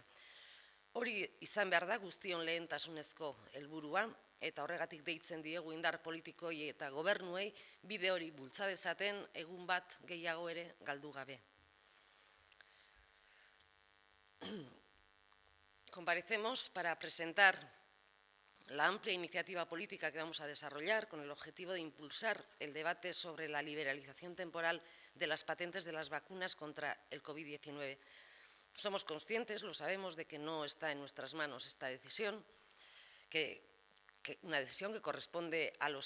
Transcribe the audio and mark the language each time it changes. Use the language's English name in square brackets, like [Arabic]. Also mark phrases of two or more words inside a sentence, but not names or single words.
[Basque] Hori izan behar da guztion lehentasunezko helburua eta horregatik deitzen diegu indar politikoi eta gobernuei bide hori bultza dezaten egun bat gehiago ere galdu gabe. [Spanish] Comparecemos para presentar la amplia iniciativa política que vamos a desarrollar con el objetivo de impulsar el debate sobre la liberalización temporal de las patentes de las vacunas contra el COVID-19. Somos conscientes, lo sabemos, de que no está en nuestras manos esta decisión, una decisión que corresponde a los